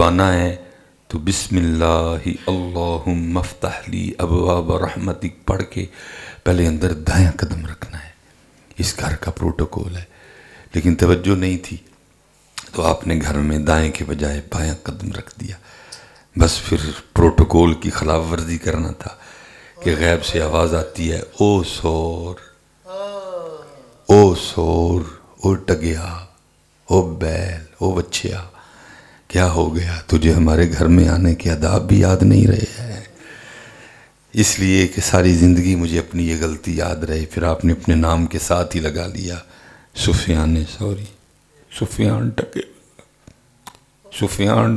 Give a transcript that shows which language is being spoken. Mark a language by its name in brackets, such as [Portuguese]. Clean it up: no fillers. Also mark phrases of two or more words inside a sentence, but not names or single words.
[Urdu] آنا ہے تو [Arabic] بسم اللہ اللہم افتح لی ابواب رحمتک [Urdu] پڑھ کے پہلے اندر دائیں قدم رکھنا ہے، اس گھر کا پروٹوکول ہے، لیکن توجہ نہیں تھی تو آپ نے گھر میں دائیں کے بجائے بائیں قدم رکھ دیا، بس پھر پروٹوکول کی خلاف ورزی کرنا تھا کہ غیب سے آواز آتی ہے، او سور، او سور، او ٹگیا، او بیل، او بچیا، کیا ہو گیا تجھے ہمارے گھر میں آنے کے آداب بھی یاد نہیں رہے ہیں؟ اس لیے کہ ساری زندگی مجھے اپنی یہ غلطی یاد رہے، پھر آپ نے اپنے نام کے ساتھ ہی لگا لیا سفیان ثوری، سفیان ٹگے، سفیان